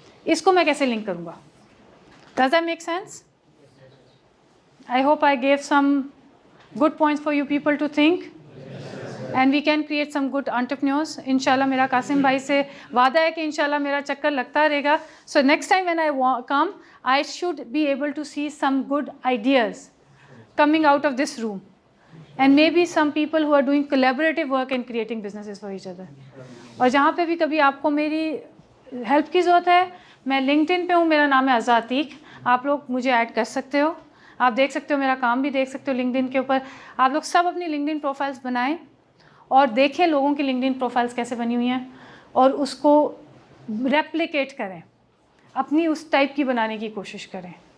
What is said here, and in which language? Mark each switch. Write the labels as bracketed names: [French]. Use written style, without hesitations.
[Urdu] اس کو میں کیسے لنک کروں گا؟ [English] Does that make sense? I hope I give some good points for you people to think and we can create some good entrepreneurs. [Urdu] انشاءاللہ میرا قاسم بھائی سے وعدہ ہے کہ انشاءاللہ میرا چکر لگتا رہے گا. [English] So next time when I come I should be able to see some good ideas coming out of this room and maybe some people who are doing collaborative work and creating businesses for each other. [Urdu] اور جہاں پہ بھی کبھی آپ کو میری help کی ضرورت ہے, میں LinkedIn پہ ہوں, میرا نام ہے عزا عتیق, آپ لوگ مجھے ایڈ کر سکتے ہو, آپ دیکھ سکتے ہو میرا کام بھی دیکھ سکتے ہو LinkedIn کے اوپر. آپ لوگ سب اپنی LinkedIn پروفائلز بنائیں اور دیکھیں لوگوں کی LinkedIn پروفائلز کیسے بنی ہوئی ہیں اور اس کو ریپلیکیٹ کریں, اپنی اس ٹائپ کی بنانے کی کوشش کریں.